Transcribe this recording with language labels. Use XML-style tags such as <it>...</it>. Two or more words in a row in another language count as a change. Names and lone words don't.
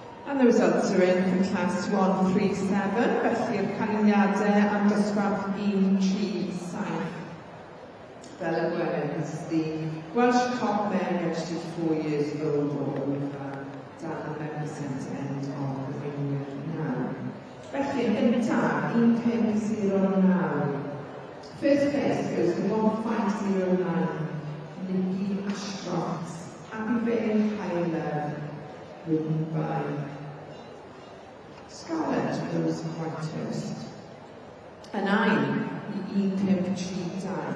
<en>And the results are in for class 137,</en> <cy>felly'r canlyniadau am dosbarth 137. Fel y gweled,</cy> <en>this is the Welsh Cob men registered 4 years old or over, down the 11% end of the ringweir now.</en> <cy>Felly, yn gyntaf, 1509.</cy> <en>First place goes to 1509, Nikki Ashcroft, Abigail Hyler, written by Scarlett Rose Whitehurst. A 9, Ian Pimp Cheetah.</en>